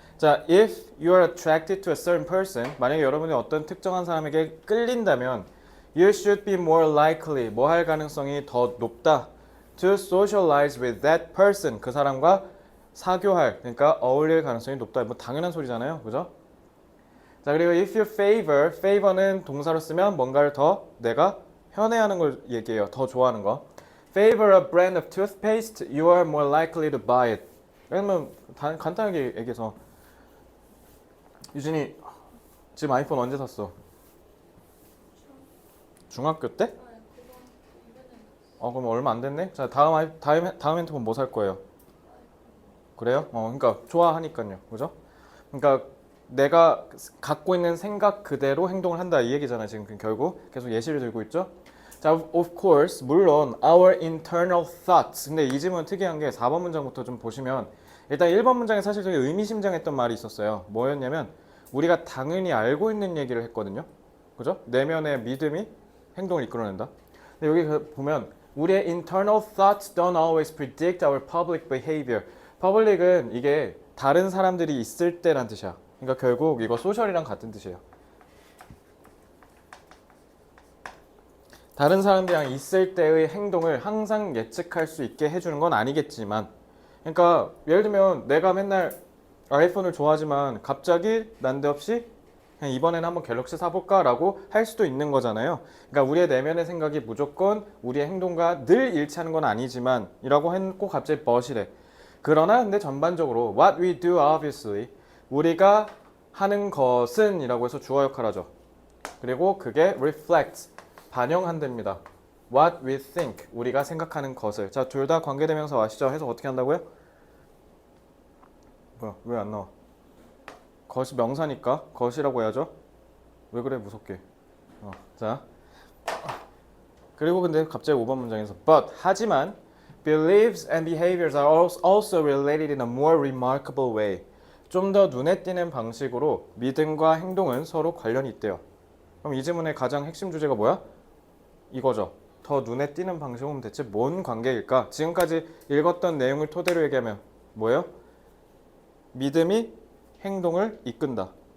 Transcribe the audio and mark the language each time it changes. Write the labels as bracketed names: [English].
[Korean] 자, [English] if you are attracted to a certain person, [Korean] 만약에 여러분이 어떤 특정한 사람에게 끌린다면 [English] you should be more likely, [Korean] 뭐 할 가능성이 더 높다 [English] to socialize with that person, [Korean] 그 사람과 사교할, 그러니까 어울릴 가능성이 높다. 뭐 당연한 소리잖아요. 그죠? 자, 그리고 [English] if you favor [Korean] 는 동사로 쓰면 뭔가를 더 내가 편애하는 걸 얘기해요. 더 좋아하는 거. [English] Favor a brand of toothpaste, you are more likely to buy it. [Korean] 그러면 간단하게 얘기해서 유진이 지금 아이폰 언제 샀어? 중학교 때? 그럼 얼마 안 됐네? 자, 다음 핸드폰 뭐 살 거예요? 그래요? 그러니까 좋아하니까요. 그죠? 그러니까 내가 갖고 있는 생각 그대로 행동을 한다 이 얘기잖아요. 지금 결국 계속 예시를 들고 있죠. [English] 자, of course, [Korean] 물론 [English] our internal thoughts. [Korean] 근데 이 지문은 특이한 게 4번 문장부터 좀 보시면 일단 1번 문장에 사실 되게 의미심장했던 말이 있었어요. 뭐였냐면 우리가 당연히 알고 있는 얘기를 했거든요. 그죠? 내면의 믿음이 행동을 이끌어낸다. 근데 여기 보면 우리의 [English] internal thoughts don't always predict our public behavior. [Korean] public은 이게 다른 사람들이 있을 때란 뜻이야. 그러니까 결국 이거 소셜이랑 같은 뜻이에요. 다른 사람들이랑 있을 때의 행동을 항상 예측할 수 있게 해주는 건 아니겠지만, 그러니까 예를 들면 내가 맨날 아이폰을 좋아하지만 갑자기 난데없이 그냥 이번에는 한번 갤럭시 사볼까 라고 할 수도 있는 거잖아요. 그러니까 우리의 내면의 생각이 무조건 우리의 행동과 늘 일치하는 건 아니지만 이라고 했고 갑자기 but이래. 그러나 근데 전반적으로 [English] what we do obviously, [Korean] 우리가 하는 것은 이라고 해서 주어 역할하죠. 그리고 그게 reflects, 반영한답니다. [English] what we think, [Korean] 우리가 생각하는 것을. 자, 둘 다 관계대명사 아시죠? 해서 어떻게 한다고요? 뭐야, 왜 안 나와? 것이 명사니까 것이라고 해야죠. 왜 그래 무섭게. 자, 그리고 근데 갑자기 5번 문장에서 [English] but, [Korean] 하지만 [English] beliefs and behaviors are also related in a more remarkable way. [Korean] 좀 더 눈에 띄는 방식으로 믿음과 행동은 서로 관련이 있대요. 그럼 이 지문의 가장 핵심 주제가 뭐야? 이거죠. 더 눈에 띄는 방식은 대체 뭔 관계일까? 지금까지 읽었던 내용을 토대로 얘기하면 뭐예요? 믿음이 행동을 이끈다.